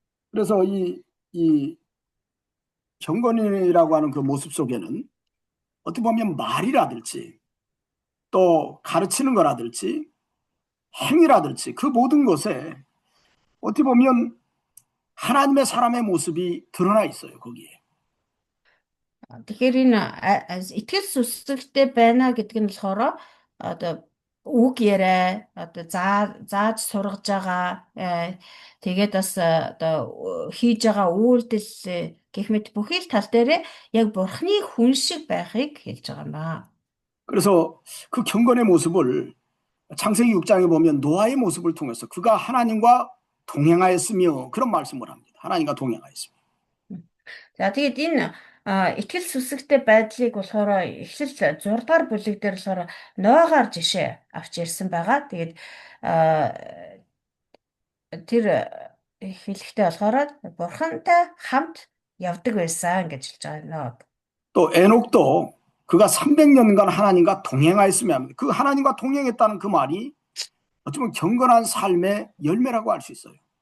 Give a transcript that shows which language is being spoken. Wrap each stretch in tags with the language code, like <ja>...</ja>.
<ko>그래서 이 경건이라고 하는 그 모습 속에는 어떻게 보면 말이라든지 또 가르치는 거라든지 행위라든지 그 모든 것에 어떻게 보면 하나님의 사람의 모습이 드러나 있어요, 거기에.</ko> <mn>Тэгэхээр энэ итгэл сүсэгтэй байна гэдэг нь болохоор одоо үг яриа одоо зааж сургаж байгаа тэгээд бас одоо хийж байгаа үйлдэл гэх мэт бүхий л тал дээр яг бурхны хүн шиг байхыг хэлж байгаа юм байна.</mn> <ko>그래서 그 경건의 모습을 창세기 6장에 보면 노아의 모습을 통해서 그가 하나님과 동행하였으며 그런 말씀을 합니다. 하나님과 동행하였으며.</ko> <mn>За тэгээд энэ итгэл сүсэгтэй байдлыг болохоор эхлэл 6 дугаар бүлэг дээр болохоор Ноагаар жишээ авч ирсэн байгаа. Тэгээд тэр хэлэхдээ болохоор бурхантай хамт явдаг байсан гэж хэлж байгаа Ноаг.</mn> <ko>또 에녹도 그가 300년간 하나님과 동행하였으며 합니다. 그 하나님과 동행했다는 그 말이 어쩌면 경건한 삶의 열매라고 할 수 있어요.</ko>